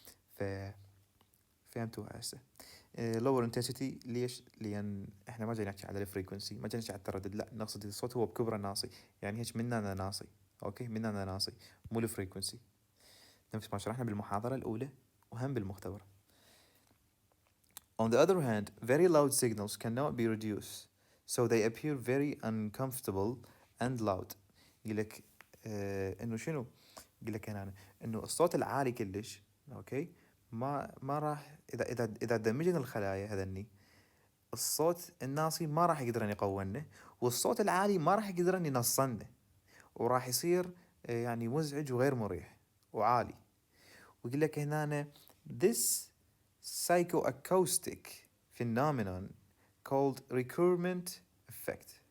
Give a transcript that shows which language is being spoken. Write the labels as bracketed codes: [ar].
[ar] ف فهمتوها هسه. [en] lower intensity [ar] ليش؟ لان احنا ما جاي نحكي على الفريكونسي، ما جاي نحكي على التردد، لا نقصد الصوت هو بكبره ناصي. يعني هيك مننا ناصي. اوكي، مننا ناصي مو الفريكونسي، نفس ما شرحنا بالمحاضره الاولى وهم بالمختبر. [en] On the other hand, very loud signals cannot be reduced, so they appear very uncomfortable and loud. [ar] يقول لك انه شنو؟ يقول لك هنا انه الصوت العالي كلش اوكي ما راح اذا دمجنا الخلايا هذني، الصوت الناصي ما راح يقدرن يقونه، والصوت العالي ما راح يقدرن ينصنه، وراح يصير يعني مزعج وغير مريح وعالي. ويقول لك هنا [en] this psychoacoustic phenomenon called recruitment effect.